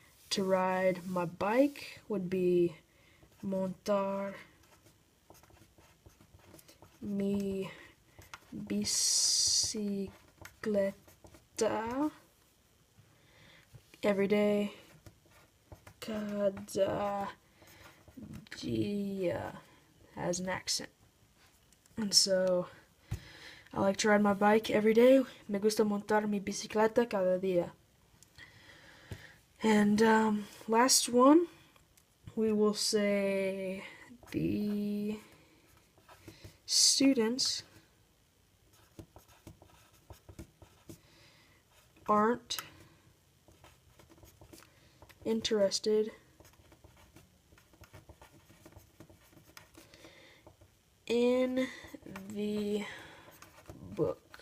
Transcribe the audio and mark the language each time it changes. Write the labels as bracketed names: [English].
[English] To ride my bike would be [Spanish] montar mi bicicleta [English] every day, [Spanish] cada dia, [English] has an accent. And so I like to ride my bike every day. [Spanish] Me gusta montar mi bicicleta cada día. [English] And last one, we will say the students aren't interested in the book.